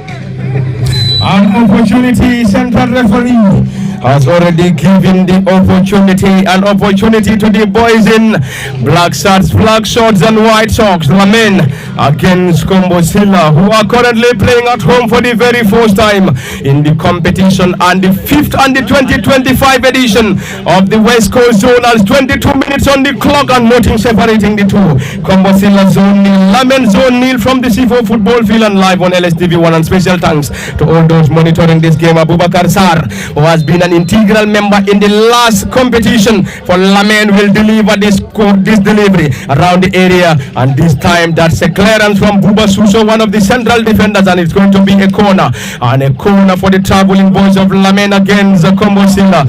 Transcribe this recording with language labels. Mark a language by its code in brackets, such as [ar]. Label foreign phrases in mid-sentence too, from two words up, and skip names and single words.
[en] An opportunity, central referee has already given the opportunity to the boys in black shirts, and white socks. Lamin against Kombo Sillah, who are currently playing at home for the very first time in the competition, and the 5th and the 2025 edition of the West Coast Zonals. 22 minutes on the clock and nothing separating the two. Kombo Sillah zone nil, Lamin zone nil from the C4 football field and live on LSTV1. And special thanks to all those monitoring this game. Abubakar Sar, who has been an integral member in the last competition for Lamin, will deliver this delivery around the area, and this time that's a clearance from Buba Suso, one of the central defenders, and it's going to be a corner for the traveling boys of Lamin against Kombo Sillah.